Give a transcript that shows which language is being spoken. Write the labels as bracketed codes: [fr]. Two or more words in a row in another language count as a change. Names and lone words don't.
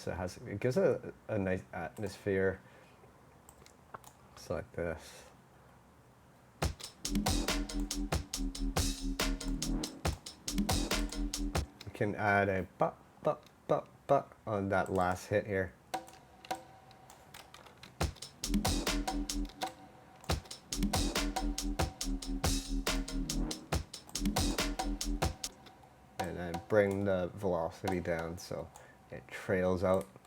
[en] It gives a nice atmosphere. It's like this. You can add a ba ba ba ba on that last hit here. And then bring the velocity down so it trails out.